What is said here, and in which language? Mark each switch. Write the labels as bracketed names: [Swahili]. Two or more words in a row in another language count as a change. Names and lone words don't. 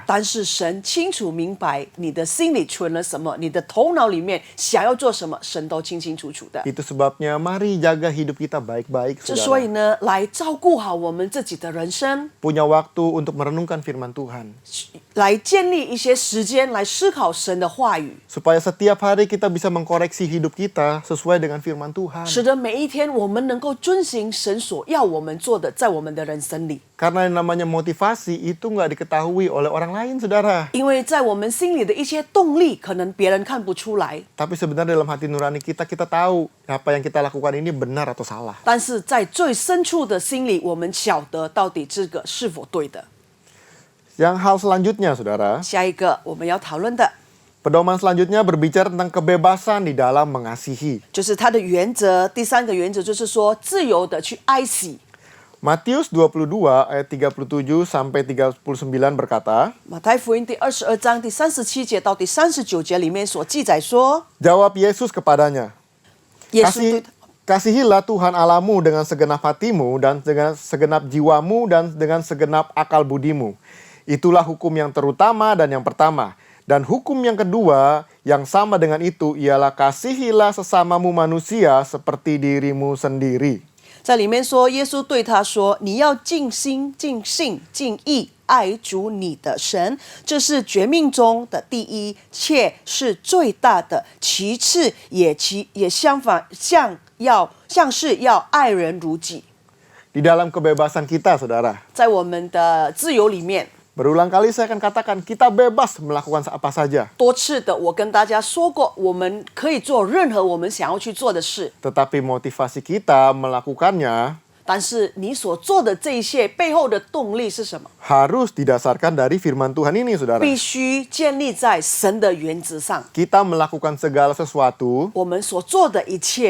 [Chinese] 但是神清楚明白你的心里存了什么，你的头脑里面想要做什么，神都清清楚楚的。 [Indonesian] Itu sebabnya mari jaga hidup kita baik-baik, [Chinese] 之所以 [Indonesian] saudara. [Chinese] 呢，来照顾好我们自己的人生， [Indonesian] Punya waktu untuk merenungkan firman Tuhan. [Chinese] 来建立一些时间来思考神的话语， [Indonesian] Supaya setiap hari kita bisa mengkoreksi hidup kita sesuai dengan firman Tuhan. [Chinese] 使得每一天我们能够遵行神所要我们做的，在我们的人生里。 [Indonesian] Karena yang namanya motivasi itu nggak diketahui oleh orang lain, saudara. [Chinese] 因为在我们心里的一些动力，可能别人看不出来， [Indonesian] Tapi sebenarnya dalam hati nurani kita, kita tahu apa yang kita lakukan ini benar atau salah. [Chinese] 但是在最深处的心里，我们晓得到底这个是否对的。 [Indonesian] Yang hal selanjutnya, saudara, [Chinese] 下一个我们要讨论的 [Indonesian] pedoman selanjutnya berbicara tentang kebebasan di dalam mengasihi. [Chinese] 就是它的原则。第三个原则就是说，自由的去爱惜。 [Indonesian] Matius 22 ayat 37 sampai 39 berkata, [Chinese] 马太福音第22章第37节到第39节里面所记载说， [Indonesian] Jawab Yesus kepadanya, [Chinese] 耶稣对 [Indonesian] Kasihilah Tuhan Allahmu dengan segenap hatimu dan dengan segenap jiwamu dan dengan segenap akal budimu. Itulah hukum yang terutama dan yang pertama. Dan hukum yang kedua yang sama dengan itu ialah kasihilah sesamamu manusia seperti dirimu sendiri. [Chinese] 在里面说，耶稣对他说：“你要尽心、尽性、尽意爱主你的神，这是诫命中的第一，且是最大的。其次也相反，像是要爱人如己。” [Indonesian] Di dalam kebebasan kita, saudara, [Chinese] 在我们的自由里面， [Indonesian] berulang kali saya akan katakan kita bebas melakukan apa saja. [Chinese] 多次的我跟大家说过，我们可以做任何我们想要去做的事， [Indonesian] Tetapi motivasi kita melakukannya [Chinese] 但是你所做的这一切背后的动力是什么？ [Indonesian] harus didasarkan dari firman Tuhan ini, saudara. [Chinese] 必须建立在神的原则上。 [Indonesian] Kita melakukan segala sesuatu [Chinese] 我们所做的一切，